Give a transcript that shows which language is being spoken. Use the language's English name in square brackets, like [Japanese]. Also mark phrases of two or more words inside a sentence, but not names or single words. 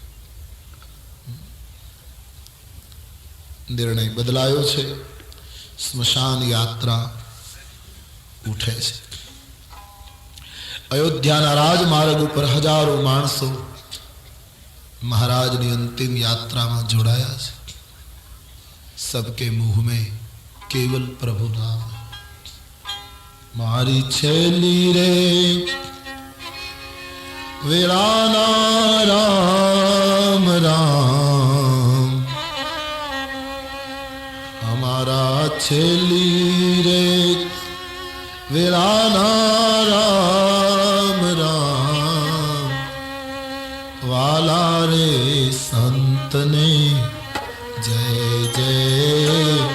[Gujarati] નિર્ણય બદલાયો છે। સ્મશાન યાત્રા ઉઠે છે। અયોધ્યાના રાજમાર્ગ ઉપર હજારો માણસો મહારાજની અંતિમ યાત્રામાં જોડાયા છે। [Hindi] सबके मुंह में केवल प्रभु नाम। [Gujarati] મારી છેલી રે વીરાના રામ રામ, હમારા છેલી રે વીરાના રામ રામ, વાલા રે સંત ને જય જય